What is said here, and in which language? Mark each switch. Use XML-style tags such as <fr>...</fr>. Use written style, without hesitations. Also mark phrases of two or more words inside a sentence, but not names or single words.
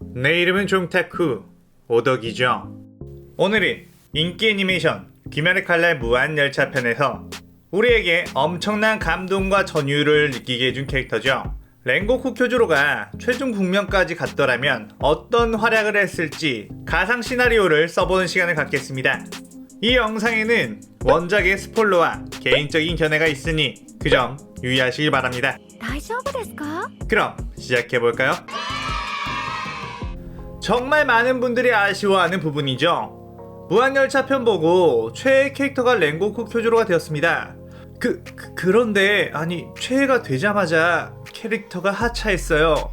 <ko>내 이름은 종타쿠 오덕이죠. 오늘은 인기 애니메이션 귀멸의 칼날 무한열차 편에서 우리에게 엄청난 감동과 전율을 느끼게 해준 캐릭터죠. 랭고쿠 쿄조로가 최종 국면까지 갔더라면 어떤 활약을 했을지 가상 시나리오를 써보는 시간을 갖겠습니다. 이 영상에는 원작의 스포일러와 개인적인 견해가 있으니 그 점 유의하시길 바랍니다.</ko> <ja>大丈夫ですか?</ja> <ko>그럼 시작해볼까요? 정말 많은 분들이 아쉬워하는 부분이죠. 무한열차 편 보고 최애 캐릭터가 랭고쿠 쿄조로가 되었습니다. 그런데 아니 최애가 되자마자 캐릭터가 하차했어요.</ko>